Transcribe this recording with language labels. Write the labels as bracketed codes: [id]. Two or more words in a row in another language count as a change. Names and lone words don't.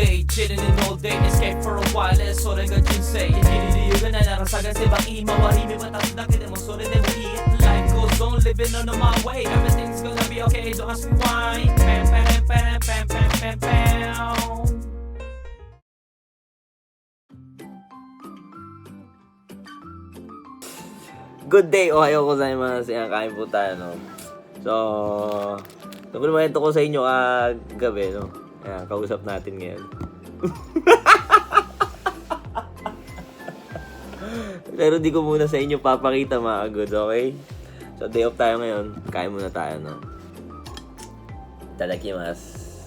[en] chilling in all day, escape for a while, [ja] それが人生生きる理由がないなら探せばいい周り見渡すだけでもそれでもいい [en] Life goes on, living on my way, everything's gonna be okay, don't ask me why. Pam pam pam pam pam pam pam. Good day, [ja] おはようございます. [tl] Yan, kain po tayo, no? So, nakulimento ko sa inyo kagabi, no? Ayan, kausap natin ngayon. Pero di ko muna sa inyo papakita, mga good, okay? So, day off tayo ngayon. Kain muna tayo, no? Itadakimasu.